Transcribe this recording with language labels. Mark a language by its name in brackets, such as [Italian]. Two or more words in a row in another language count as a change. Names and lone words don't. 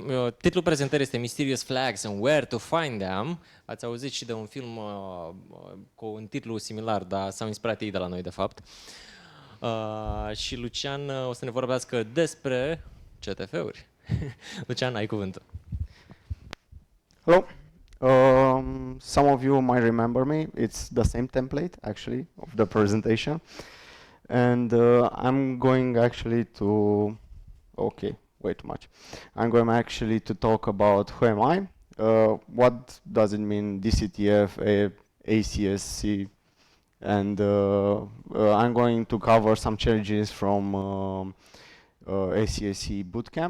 [Romanian] Titlul prezentării este Mysterious Flags and Where to Find Them. Ați auzit și de un film cu un titlu similar, dar s-au inspirat ei de la noi, de fapt. Și Lucian o să ne vorbească despre CTF-uri. Lucian, ai cuvântul. [English] Hello. Some of you might remember me. It's the same template, actually, of the presentation. And I'm going actually to... Okay, way too much. I'm going actually to talk about who am I, what does it mean D-CTF, ECSC, and I'm going to cover some challenges from ECSC bootcamp.